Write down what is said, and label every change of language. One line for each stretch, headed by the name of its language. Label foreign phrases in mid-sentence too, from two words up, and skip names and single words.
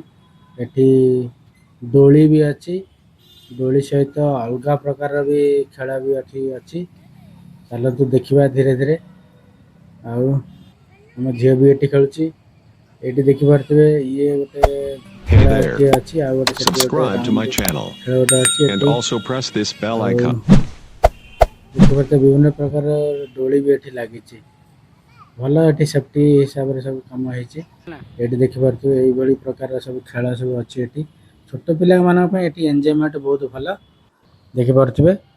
Odia: ଏଠି ଦୋଳି ବି ଅଛି, ଦୋଳି ସହିତ ଅଲଗା ପ୍ରକାରର ବି ଖେଳ ବି ଏଠି ଅଛି। ଚାଲନ୍ତୁ ଦେଖିବା ଧୀରେ ଧୀରେ। ଆଉ ଆମ ଝିଅ ବି ଏଠି ଖେଳୁଛି। ଏଠି ଦେଖିପାରୁଥିବେ ଇଏ ଗୋଟେ
English: Hey
Odia: ଖେଳ
English: there.
Odia: ଏଠି ଅଛି, ଆଉ ଗୋଟେ ସେଠି ଗୋଟେ
English: Subscribe to my
Odia: ରାଉଣ୍ଡ
English: channel
Odia: ଖେଳ ଗୋଟେ ଅଛି
English: and
Odia: ଏଠି।
English: also press this bell
Odia: ଆଉ
English: icon.
Odia: ଦେଖିପାରୁଥିବେ ବିଭିନ୍ନ ପ୍ରକାର ଦୋଳି ବି ଏଠି ଲାଗିଛି। ଭଲ ଏଠି ସେଫ୍ଟି ହିସାବରେ ସବୁ କାମ ହେଇଛି। ଏଠି ଦେଖିପାରୁଥିବେ ଏଇଭଳି ପ୍ରକାର ସବୁ ଖେଳ ସବୁ ଅଛି ଏଠି। ଛୋଟ ପିଲାମାନଙ୍କ ପାଇଁ ଏଠି ଏନ୍ଜୟମେଣ୍ଟ ବହୁତ ଭଲ ଦେଖିପାରୁଥିବେ।